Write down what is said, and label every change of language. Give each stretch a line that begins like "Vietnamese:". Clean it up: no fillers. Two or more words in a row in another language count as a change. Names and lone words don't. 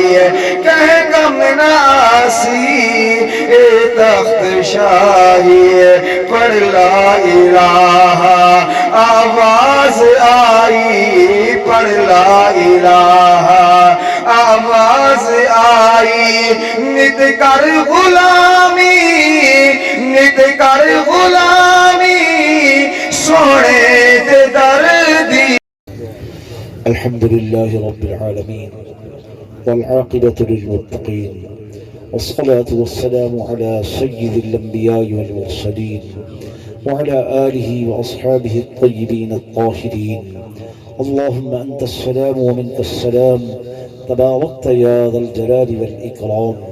Punjabi: کہے کم ناسی اے تخت شاہی پڑھ
Arabic: لا الہ
Punjabi: آواز آئی پڑھ
Arabic: لا الہ
Punjabi: آواز آئی نت کر غلامی نت کر غلامی سونے دے دردی
Arabic: الحمد لله رب العالمين والعاقبة للمتقين والصلاة والسلام على سيد الأنبياء والمرسلين وعلى آله وأصحابه الطيبين الطاهرين اللهم أنت السلام ومنك السلام تباركت يا ذا الجلال والإكرام